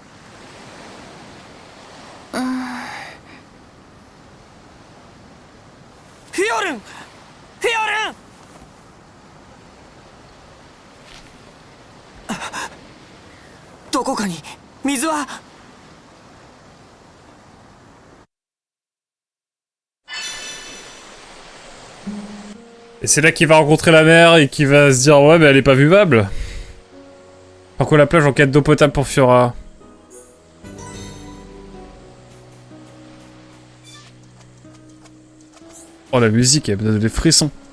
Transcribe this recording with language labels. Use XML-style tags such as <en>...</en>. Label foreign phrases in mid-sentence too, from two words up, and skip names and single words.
<ja>フィオルン！フィオルン！どこかに水は。</ja> <fr>Et c'est là qu'il va rencontrer la mer et qu'il va se dire ouais mais elle est pas vivable. Par quoi la plage en quête d'eau potable pour Fiora. Oh la musique, elle me donne des frissons.</fr>